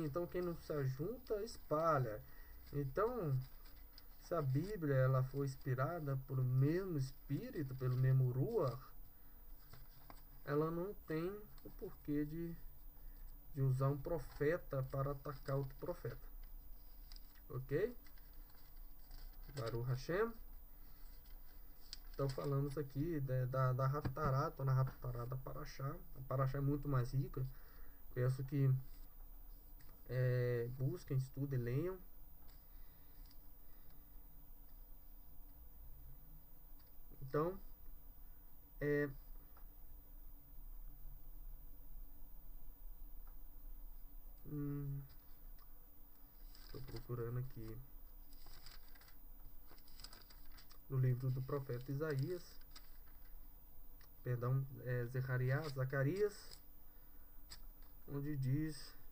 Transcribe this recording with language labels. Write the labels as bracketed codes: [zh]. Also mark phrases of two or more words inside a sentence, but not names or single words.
[pt] Então quem não se ajunta espalha. Então, se a Bíblia ela foi inspirada pelo mesmo Espírito, pelo mesmo Ruach, ela não tem o porquê de usar um profeta para atacar outro profeta. Ok? [he] ברוך השם. [pt] Então falamos aqui da Haftarah, estou na Haftarah da Parashá. A Parashá é muito mais rica. Peço que busquem, estudem, leiam. Então, estou procurando aqui no livro do profeta Isaías, perdão, Zacarias, onde diz